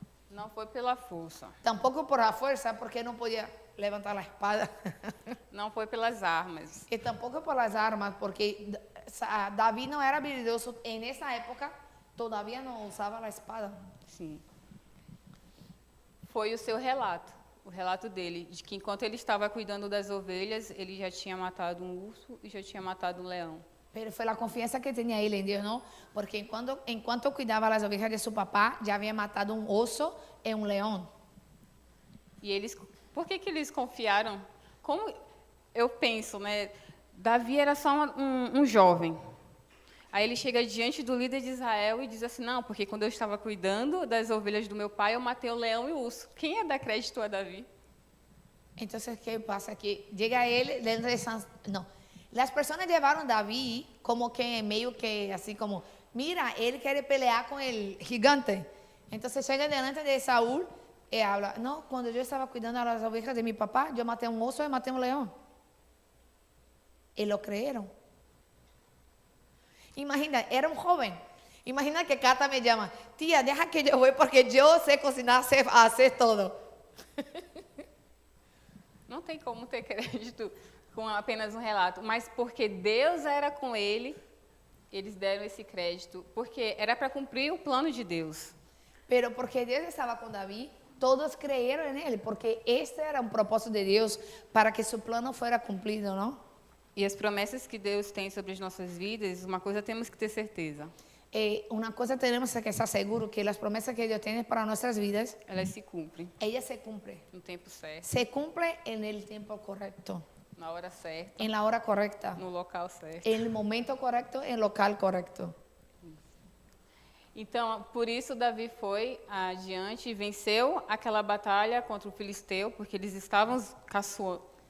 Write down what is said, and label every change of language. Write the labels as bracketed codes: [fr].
[pt] Não foi pela força. [es] Tampoco por la fuerza, porque no podía levantar la espada. [pt] Não foi pelas armas. [es] Y tampoco por las armas, porque David no era habilidoso. En esa época todavía no usaba la espada. [pt] Sim. Foi o seu relato, o relato dele, de que enquanto ele estava cuidando das ovelhas, ele já tinha matado um urso e já tinha matado um leão. Pero fue la confianza que tenía él en Dios, ¿no? Porque en cuanto cuidaba las ovejas de su papá, ya había matado un oso y un león. E eles, por que eles confiaram? Como eu penso, né? Davi era só um jovem. Aí ele chega diante do líder de Israel e diz assim, não, porque quando eu estava cuidando das ovelhas do meu pai, eu matei o leão e o urso. Quem ia dar crédito a Davi? [es] Entonces, ¿qué pasa? Que llega él, no, las personas llevaron a David como que medio que así como, mira, él quiere pelear con el gigante. Entonces llega delante de Saúl y habla, no, cuando yo estaba cuidando a las ovejas de mi papá, yo maté un oso y maté un león. Y lo creyeron. Imagina, era un joven. Imagina que Cata me llama, tía, deja que yo voy porque yo sé cocinar, sé hacer todo. [pt] Não tem como ter crédito com apenas um relato, mas porque Deus era com ele, eles deram esse crédito, porque era para cumprir o plano de Deus. [es] Pero porque Dios estaba con David, todos creyeron en él, porque este era un propósito de Dios para que su plano fuera cumplido, ¿no? [pt] E as promessas que Deus tem sobre as nossas vidas, uma coisa temos que ter certeza. [es] Una cosa tenemos que estar seguros, que las promesas que Dios tiene para nuestras vidas, [pt] Elas se cumprem [es] ellas se cumplen. [pt] no tempo certo, [es] Se cumple en el tiempo correcto, [pt] na hora certa, [es] en la hora correcta, [pt] no local certo. [es] en el momento correcto, en el local correcto. [pt] Então, por isso Davi foi adiante e venceu aquela batalha contra o filisteu, porque eles estavam caçoando.